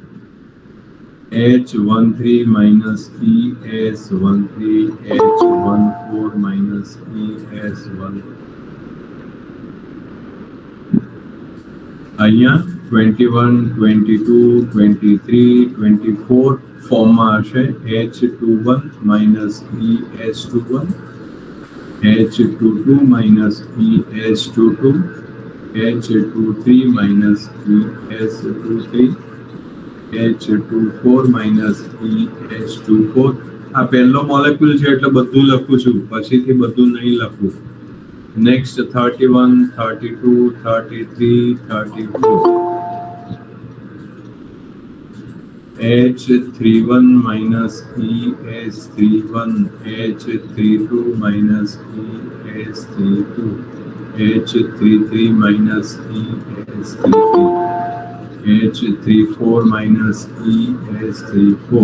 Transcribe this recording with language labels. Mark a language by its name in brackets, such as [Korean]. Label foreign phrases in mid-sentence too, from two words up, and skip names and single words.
[English] H13 minus ES13, H14 minus ES1. [Gujarati] અહીંયા 21, 22, 23, 24 ફોર્મમાં હશે. [English] H21 minus ES21, H22 minus ES22, H23 minus ES23, H24 minus ES24. [Gujarati] આ પહેલો મોલેક્યુલ છે એટલે બધું લખું છું, પછીથી બધું નહીં લખું. નેક્સ્ટ 31, 32, 33, 34. [English] H31 minus ES31, H32 minus ES32, H33 minus ES33, H34 minus ES34.